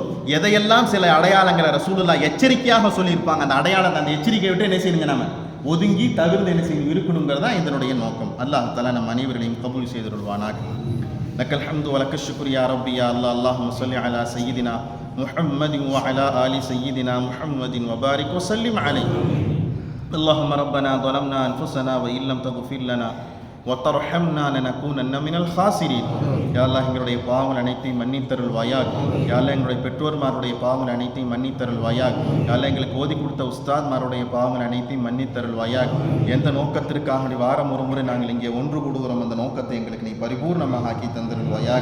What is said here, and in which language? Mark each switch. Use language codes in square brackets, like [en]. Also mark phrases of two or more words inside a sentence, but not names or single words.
[ta] எதையெல்லாம் சில அடையாளங்களை ரசூலுல்லாஹ் எச்சரிக்கையாக சொல்லியிருப்பாங்க, அந்த அடையாளத்தை, அந்த எச்சரிக்கையை விட்டு என்ன செய்யுங்க, நாம ஒதுங்கி தவிர்த்து என்ன செய்யணும் இருக்கணுங்கிறதா இதனுடைய நோக்கம். அல்லாஹ் தஆலா நம் அனைவர்களையும் கபூல் செய்தருள்வானாக. [ar] لك الحمد و لك الشكر يا ربي يا الله. اللهم صل على سيدنا محمد وعلى آل سيدنا محمد وبارك وسلم عليه. اللهم ربنا ظلمنا أنفسنا وإن لم تغفر لنا وترحمنا لنكونن من الخاسرين. [ta] யா அல்லாஹ், எங்களுடைய பாவங்கள் அனைத்தையும் மன்னித்தருள்வாயாக. யா அல்லாஹ், எங்களுடைய பெற்றோர்மாருடைய பாவங்கள் அனைத்தையும் மன்னித்தருள்வாயாக. யா அல்லாஹ், எங்களுக்கு ஓதி கொடுத்த உஸ்தாத்மாருடைய பாவங்கள் அனைத்தையும் மன்னித்தருள்வாயாக. எந்த நோக்கத்திற்காக வாரம் ஒரு முறை நாங்கள் இங்கே ஒன்று கூடுகிறோம், அந்த நோக்கத்தை எங்களுக்கு நீ பரிபூர்ணமாக ஆக்கி தந்திருள்வாயாக.